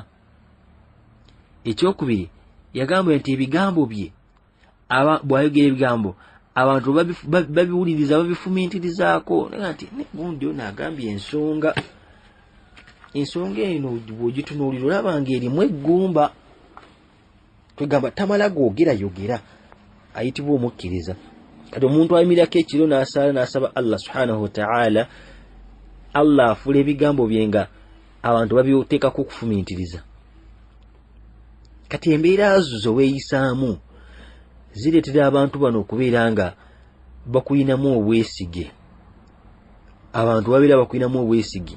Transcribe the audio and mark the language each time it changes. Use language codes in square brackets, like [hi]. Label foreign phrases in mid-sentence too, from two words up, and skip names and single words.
[lg] Ekyokubiri yagamba nti ebigambo bye bw'ayogera ebigambo abantu babiwuliriza, babifumintirizaako. Nti gundi ono agambye ensonga eno bw'ogitunuulira olaba ng'erimu eggumba. Tugamba tamala googerayogera, ayitibwa omukkiriza. Kati omuntu ayimirirako ekiro n'asaala n'asaba [ar] Allah subhanahu wa ta'ala, [lg] Allah afuula ebigambo bye nga abantu babiteekako okufumintiriza. Kati embeera zo weeyisaamu zireetera abantu bano okubeera nga bakuyinamu obwesige. Abantu babeera bakuyinamu obwesige.